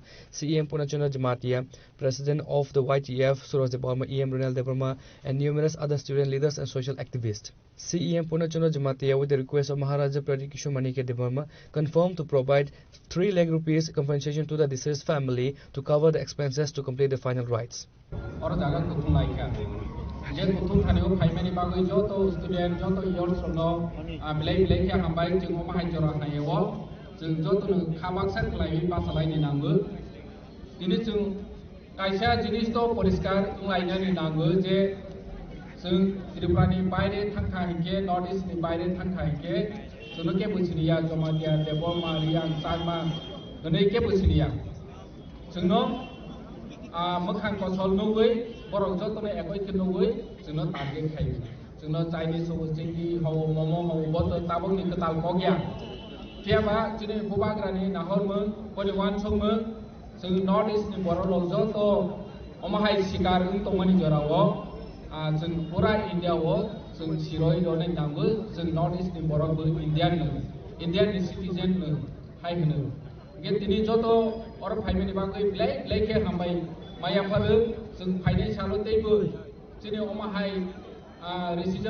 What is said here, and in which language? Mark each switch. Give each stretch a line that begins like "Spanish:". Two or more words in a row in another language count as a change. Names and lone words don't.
English: CEM Purnachandra Jamatia, President of the YTF, Suraj Debarma, EM Ronald Debarma, and numerous other student leaders and social activists. CEM Purnachandra Jamatia, with the request of Maharaja Pradikishu Manike Debarma, confirmed to provide 3 lakh rupees compensation to the deceased family to cover the expenses to complete the final rites.
Kok Borok: और जागा कुथुम लाइका जे कुथुम थानेও फाइमानि बागै जतो स्टुडेन्ट जतो इयर्स नो मिलाय के हामबाय जों माहाय जरा हायो जों जतो खाबाक्सा खलाय बासालायनि नांगो दिनै जों कायसा जिनिस तो परिष्कार लायनानि नांगो जे जों त्रिपुरानि बायरे थांखा हिके नॉर्थ ईस्ट नि बायरे थांखा हिके जों के बुसिनिया जमादिया देबमा रियां सागमा गनै के बुसिनिया जोंनो मोखां कसल नुगै बरं जतने एकय के नुगै जोंनो तागे खायो जोंनो चाइनीज हो चिंगी हो मोमो हो बत ताबंनि कताल बग्या थियाबा जिने बुबाग्रानि नाहरमो परिवान संमो जों नॉर्थ ईस्ट नि बर लजो तो अमहाय शिकार तमनि जराव जों पूरा इंडियाव जों सिरय दने नांगो जों नॉर्थ ईस्ट नि बरबो
English: Indian citizen
Kok Borok: हाय होनो गे दिनै जतो और फाइमानि बागै ब्लेक के हामबाय मायाफारो जों फाइनान्सियाल दैबो जिने अमाहाय रेसिज्म